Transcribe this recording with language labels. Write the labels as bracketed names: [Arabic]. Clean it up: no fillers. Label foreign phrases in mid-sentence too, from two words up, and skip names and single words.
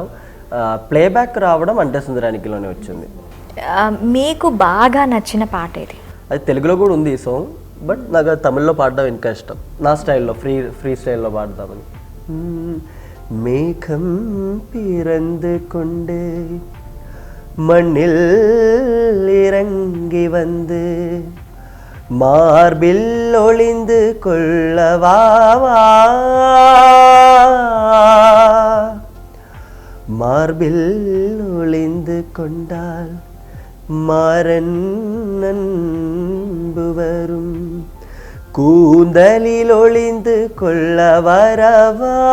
[Telugu] ప్లేబ్యాక్ రావడం అంటే సుందరానికిలోనే వచ్చింది. మీకు బాగా నచ్చిన పాట ఏది? అది తెలుగులో కూడా ఉంది ఈ సాంగ్, బట్ నాకు తమిళ్లో పాడడం ఇంకా ఇష్టం, నా స్టైల్లో [English] free style [Telugu] పాడదామని. [Tamil] மேகம் பிறந்து கொண்டே மண்ணில் இறங்கி வந்து மார்பில் ஒளிந்து கொள்ளவாவா மார்பில் ஒளிந்து கொண்டால் மாறன் அன்பு வரும் கூந்தலில் ஒளிந்து கொள்ள வரவா